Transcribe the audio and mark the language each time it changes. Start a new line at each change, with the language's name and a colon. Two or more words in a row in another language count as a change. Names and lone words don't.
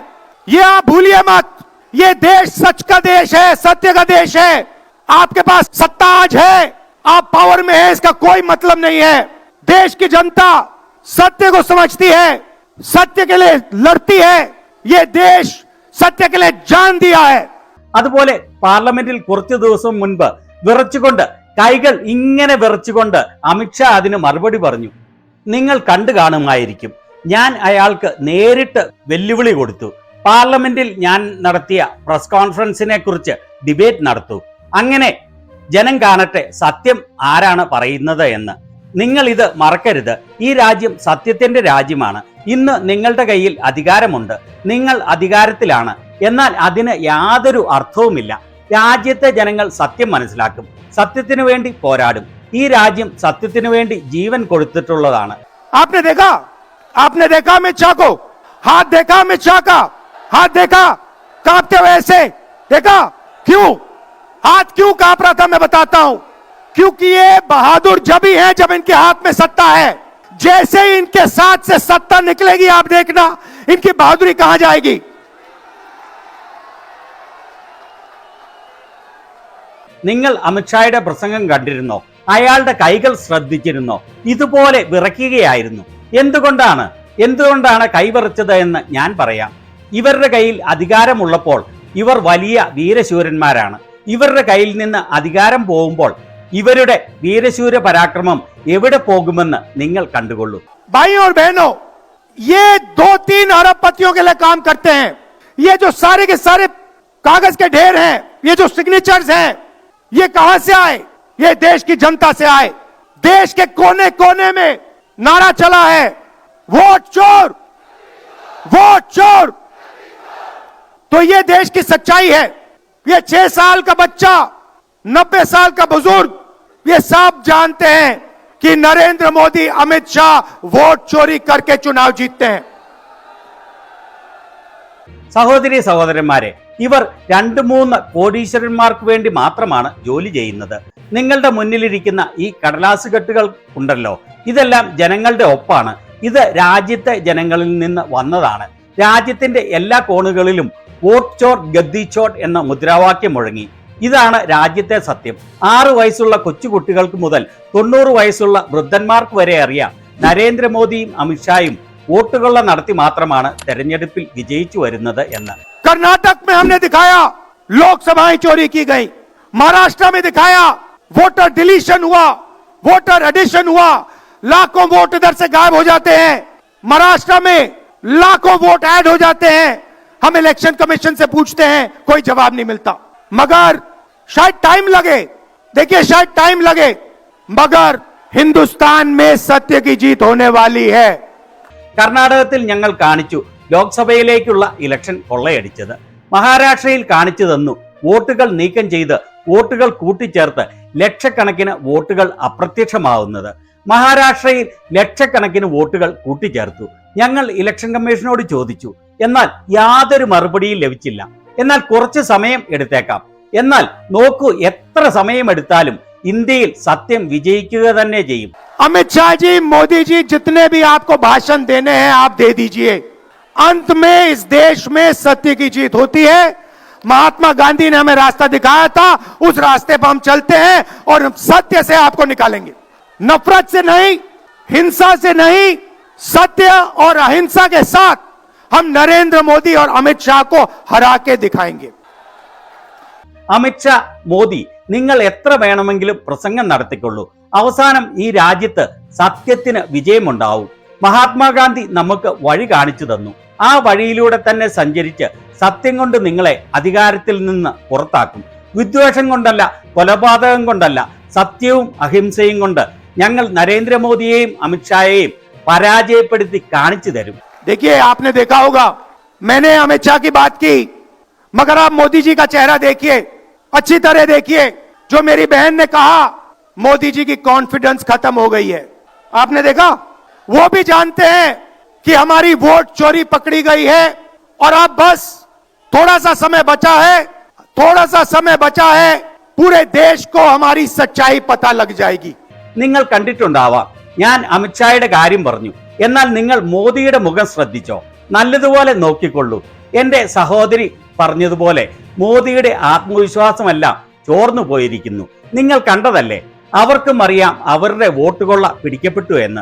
Hindi: ये आप भूलिए मत, ये देश सच का देश है, सत्य का देश है। आपके पास सत्ता आज है, आप पावर में है इसका कोई मतलब नहीं है। देश की जनता सत्य को समझती है, सत्य के लिए लड़ती है। ये देश सत्य के लिए जान दिया है।
Malayalam: അതുപോലെ പാർലമെന്റിൽ കുറച്ചു ദിവസം മുൻപ് വിറച്ചുകൊണ്ട്, കൈകൾ ഇങ്ങനെ വിറച്ചുകൊണ്ട് അമിത്ഷാ അതിന് മറുപടി പറഞ്ഞു. നിങ്ങൾ കണ്ടു കാണുമായിരിക്കും, ഞാൻ അയാൾക്ക് നേരിട്ട് വെല്ലുവിളി കൊടുത്തു. പാർലമെന്റിൽ ഞാൻ നടത്തിയ
English: press conference-ine
Malayalam: കുറിച്ച് ഡിബേറ്റ് നടത്തൂ. അങ്ങനെ ജനം കാണട്ടെ സത്യം ആരാണ് പറയുന്നത് എന്ന്. നിങ്ങൾ ഇത് മറക്കരുത്. ഈ രാജ്യം സത്യത്തിന്റെ രാജ്യമാണ്. ഇന്ന് നിങ്ങളുടെ കയ്യിൽ അധികാരമുണ്ട്, നിങ്ങൾ അധികാരത്തിലാണ്. എന്നാൽ അതിന് യാതൊരു അർത്ഥവുമില്ല. രാജ്യത്തെ ജനങ്ങൾ സത്യം മനസ്സിലാക്കും, സത്യത്തിനു വേണ്ടി പോരാടും. ഈ രാജ്യം സത്യത്തിനു വേണ്ടി ജീവൻ കൊടുത്തിട്ടുള്ളതാണ്.
Hindi: आपने देखा अमित शाह को, हाथ देखा अमित शाह का, हाथ देखा कांपते हुए ऐसे देखा। क्यों हाथ क्यों कांप रहा था मैं बताता हूं। क्योंकि ये बहादुर जब ही है जब इनके हाथ में सत्ता है। जैसे ही इनके साथ से सत्ता निकलेगी, आप देखना इनकी बहादुरी कहां जाएगी।
Malayalam: നിങ്ങൾ അമിത്ഷായുടെ പ്രസംഗം കണ്ടിരുന്നോ? അയാളുടെ കൈകൾ ശ്രദ്ധിച്ചിരുന്നോ? ഇതുപോലെ വിറയ്ക്കുകയായിരുന്നു. എന്തുകൊണ്ടാണ് കൈവിറച്ചത് എന്ന് ഞാൻ പറയാം. ഇവരുടെ കയ്യിൽ അധികാരമുള്ളപ്പോൾ ഇവർ വലിയ വീരശൂരന്മാരാണ്. ഇവരുടെ കയ്യിൽ നിന്ന് അധികാരം പോകുമ്പോൾ ഇവരുടെ വീരശൂര പരാക്രമം എവിടെ പോകുമെന്ന് നിങ്ങൾ കണ്ടുകൊള്ളൂ.
Hindi: भाइयों और बहनों, ये 2-3 अरबपतियों के लिए काम करते हैं। ये जो सारे के सारे कागज के ढेर हैं, ये जो सिग्नेचर्स हैं, ये कहां से आए? ये देश की जनता से आए। देश के कोने कोने में नारा चला है, वोट चोर, वोट चोर। तो ये देश की सच्चाई है। ये 6 साल का बच्चा, 90 साल का बुजुर्ग, ये सब जानते हैं कि नरेंद्र मोदी, अमित शाह वोट चोरी करके चुनाव जीतते हैं।
Malayalam: സഹോദരി സഹോദരന്മാരെ, ഇവർ 2-3 കോടീശ്വരന്മാർക്ക് വേണ്ടി മാത്രമാണ് ജോലി ചെയ്യുന്നത്. നിങ്ങളുടെ മുന്നിലിരിക്കുന്ന ഈ കടലാസ് കെട്ടുകൾ ഉണ്ടല്ലോ, ഇതെല്ലാം ജനങ്ങളുടെ ഒപ്പാണ്. ഇത് രാജ്യത്തെ ജനങ്ങളിൽ നിന്ന് വന്നതാണ്. രാജ്യത്തിന്റെ എല്ലാ കോണുകളിലും
Hindi: वोट चोर गद्दी चोर
Malayalam: എന്ന മുദ്രാവാക്യം മുഴങ്ങി. ഇതാണ് രാജ്യത്തെ സത്യം. 6 വയസ്സുള്ള കൊച്ചുകുട്ടികൾക്ക് മുതൽ 90 വയസ്സുള്ള വൃദ്ധന്മാർക്ക് വരെ അറിയാം, നരേന്ദ്രമോദിയും അമിത്ഷായും വോട്ടുകൊള്ള നടത്തി മാത്രമാണ് തെരഞ്ഞെടുപ്പിൽ വിജയിച്ചു വരുന്നത് എന്ന്.
Hindi: कर्नाटक में हमने दिखाया लोकसभाएं चोरी की गई, महाराष्ट्र में दिखाया
English: voter deletion
Hindi: हुआ,
English: voter addition
Hindi: हुआ, लाखों वोट इधर से गायब हो जाते हैं, महाराष्ट्र में लाखों वोट ऐड हो जाते हैं। हम
English: election commission
Hindi: से पूछते हैं, कोई जवाब नहीं मिलता। मगर शायद टाइम लगे, देखिए शायद टाइम लगे, मगर हिंदुस्तान में सत्य की जीत होने वाली है।
Malayalam: കർണാടകത്തിൽ ഞങ്ങൾ കാണിച്ചു ലോക്സഭയിലേക്കുള്ള ഇലക്ഷൻ കൊള്ളയടിച്ചത്. മഹാരാഷ്ട്രയിൽ കാണിച്ചു തന്നു വോട്ടുകൾ നീക്കം ചെയ്ത് വോട്ടുകൾ കൂട്ടിച്ചേർത്ത് ലക്ഷക്കണക്കിന് വോട്ടുകൾ അപ്രത്യക്ഷമാവുന്നത്. മഹാരാഷ്ട്രയിൽ ലക്ഷക്കണക്കിന് വോട്ടുകൾ കൂട്ടിച്ചേർത്തു. ഞങ്ങൾ
English: election commission-ode
Malayalam: ചോദിച്ചു, എന്നാൽ യാതൊരു മറുപടിയും ലഭിച്ചില്ല. എന്നാൽ കുറച്ച് സമയം എടുത്തേക്കാം. എന്നാൽ നോക്കൂ, എത്ര സമയമെടുത്താലും ഇന്ത്യയിൽ സത്യം വിജയിക്കുക തന്നെ ചെയ്യും.
Hindi: अमित शाह जी, मोदी जी, जितने भी आपको भाषण देने हैं आप दे दीजिए। अंत में इस देश में सत्य की जीत होती है। महात्मा गांधी ने हमें रास्ता दिखाया था, उस रास्ते पर हम चलते हैं और सत्य से आपको निकालेंगे। नफरत से नहीं, हिंसा से नहीं, सत्य और अहिंसा के साथ हम नरेंद्र मोदी और अमित शाह को हरा के दिखाएंगे।
Malayalam: അമിത്ഷാ, മോദി, നിങ്ങൾ എത്ര വേണമെങ്കിലും പ്രസംഗം നടത്തിക്കൊള്ളൂ. അവസാനം ഈ രാജ്യത്ത് സത്യത്തിന് വിജയമുണ്ടാവും. മഹാത്മാഗാന്ധി നമുക്ക് വഴി കാണിച്ചു തന്നു. ആ വഴിയിലൂടെ തന്നെ സഞ്ചരിച്ച് സത്യം കൊണ്ട് നിങ്ങളെ അധികാരത്തിൽ നിന്ന് പുറത്താക്കും. വിദ്വേഷം കൊണ്ടല്ല, കൊലപാതകം കൊണ്ടല്ല, സത്യവും അഹിംസയും കൊണ്ട് ഞങ്ങൾ നരേന്ദ്രമോദിയെയും അമിത്ഷായെയും പരാജയപ്പെടുത്തി കാണിച്ചു തരും.
Hindi: देखिए, आपने देखा होगा, मैंने अमित शाह की बात की, मगर आप मोदी जी का चेहरा देखिए, अच्छी तरह देखिए। जो मेरी बहन ने कहा, मोदी जी की कॉन्फिडेंस खत्म हो गई है। आपने देखा, वो भी जानते हैं कि हमारी वोट चोरी पकड़ी गई है और अब बस थोड़ा सा समय बचा है, थोड़ा सा समय बचा है, पूरे देश को हमारी सच्चाई पता लग जाएगी।
Malayalam: നിങ്ങൾ കണ്ടിട്ടുണ്ടാവാം, ഞാൻ അമിത്ഷായുടെ കാര്യം പറഞ്ഞു. എന്നാൽ നിങ്ങൾ മോദിയുടെ മുഖം ശ്രദ്ധിച്ചോ? നല്ലതുപോലെ നോക്കിക്കൊള്ളൂ. എന്റെ സഹോദരി പറഞ്ഞതുപോലെ മോദിയുടെ ആത്മവിശ്വാസമെല്ലാം ചോർന്നു പോയിരിക്കുന്നു. നിങ്ങൾ കണ്ടതല്ലേ? അവർക്കും അറിയാം അവരുടെ വോട്ടുകൊള്ള പിടിക്കപ്പെട്ടു എന്ന്.